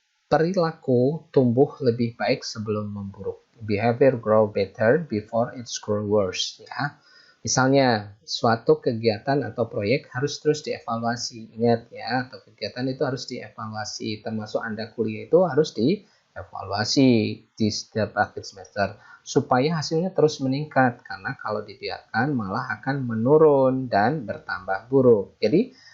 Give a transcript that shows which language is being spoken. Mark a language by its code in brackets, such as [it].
[id] Perilaku tumbuh lebih baik sebelum memburuk. [en] Behavior grow better before it grow worse. Ya. [id] Misalnya, suatu kegiatan atau proyek harus terus dievaluasi. Ingat ya, atau kegiatan itu harus dievaluasi. Termasuk Anda kuliah itu harus dievaluasi di setiap akhir semester. Supaya hasilnya terus meningkat. Karena kalau dibiarkan malah akan menurun dan bertambah buruk. Jadi,